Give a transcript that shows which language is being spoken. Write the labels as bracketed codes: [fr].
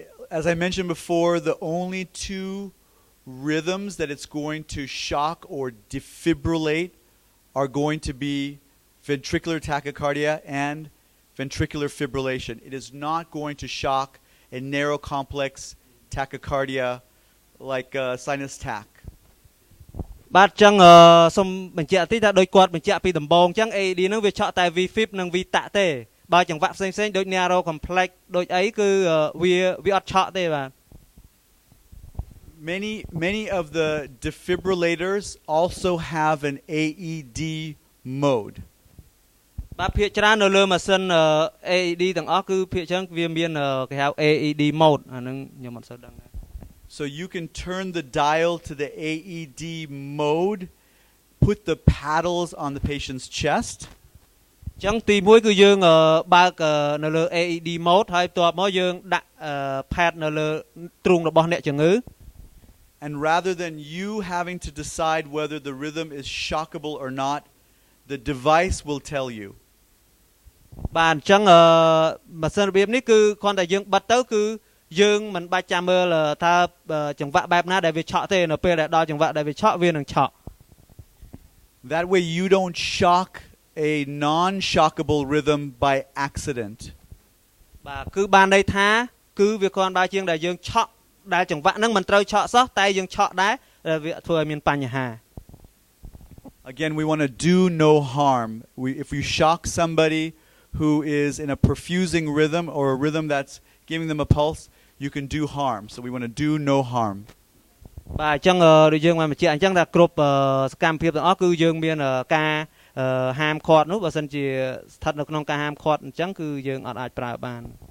[en] As I mentioned before, the only two rhythms that it's going to shock or defibrillate are going to be ventricular tachycardia and ventricular fibrillation. It is not going to shock a narrow complex tachycardia like sinus tach. [km] បាទចឹងសូមបញ្ជាក់តិចថាដោយគាត់បញ្ជាក់ពីដំបូងចឹង AED នឹងវាឆក់តែ V-fib និង V-tac ទេបើចង្វាក់ផ្សេងៗដូច narrow complex ដូចអីគឺវាអត់ឆក់ទេបាទ [en] Many of the defibrillators also have an AED mode. [km] បាទភាគច្រើននៅលើម៉ាស៊ីន AED ទាំងអស់គឺភាគច្រើនវាមានគេហៅ AED mode អានឹងខ្ញុំអត់សូវដឹងដែរ [en] So you can turn the dial to the AED mode, put the paddles on the patient's chest. [km] ចឹងទី1គឺយើងបើកនៅលើ AED mode ហើយបន្ទាប់មកយើងដាក់ pad នៅលើទ្រូងរបស់អ្នកជំងឺ [en] And rather than you having to decide whether the rhythm is shockable or not, the device will tell you. [km] បាទអញ្ចឹងម៉ាស៊ីនរបៀបនេះគឺគ្រាន់តែយើងបិទទៅគឺយើងមិនបាច់ចាំមើលថាចង្វាក់បែបណាដែលវាឆក់ទេនៅពេលដែលដល់ចង្វាក់ដែលវាឆក់វានឹងឆក់ [en] That way you don't shock a non-shockable rhythm by accident. [km] បាទគឺបានន័យថាគឺវាគ្រាន់តែជាងដែលយើងឆក់ដែលចង្វាក់ហ្នឹងមិនត្រូវឆក់សោះតែយើងឆក់ដែរវាធ្វើឲ្យមានបញ្ហា [en] Again, we want to do no harm. If you shock somebody who is in a perfusing rhythm or a rhythm that's giving them a pulse, you can do harm. So we want to do no harm. [km] បាទអញ្ចឹងដូចយើងបានបញ្ជាក់អញ្ចឹងថាគ្រប់សកម្មភាពទាំងអស់គឺយើងមានការហាមឃាត់នោះបើសិនជាស្ថិតនៅក្នុងការហាមឃាត់អញ្ចឹងគឺយើងអត់អាចប្រើបាន